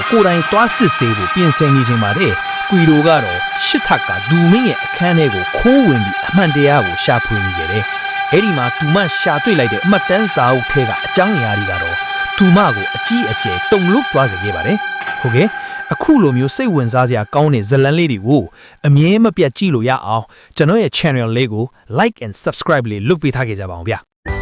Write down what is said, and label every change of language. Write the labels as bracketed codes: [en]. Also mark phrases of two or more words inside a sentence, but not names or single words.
[my] ကိုယ်တိုင်တွားစစ်ဆေးဖို့ပြင်ဆင်နေချိန်မှာတဲ့ကွီရိုကတော့ရှစ်ထက်ကဒူမင်းရဲ့အခန်းထဲကိုခိုးဝင်ပြီးအမှန်တရားကိုရှာဖွေနေခဲ့တယ်။အဲ့ဒီမှာသူမရှာတွေ့လိုက်တဲ့အမှတ်တမ်းစာအုပ်ထဲကအကြောင်းအရာတွေကတော့သူမကိုအကြီးအကျယ်တုန်လှုပ်သွားစေခဲ့ပါတယ်။ဟုတ်ကဲ့အခုလိုမျိုးစိတ်ဝင်စားစရာကောင်းတဲ့ဇာတ်လမ်းလေးတွေကိုအမြဲမပြတ်ကြည့်လို့ရအောင်ကျွန်တော်ရဲ့ channel လေးကို [en] like and subscribe [my] လေးလုပ်ပေးထားခဲ့ကြပါအောင်ဗျာ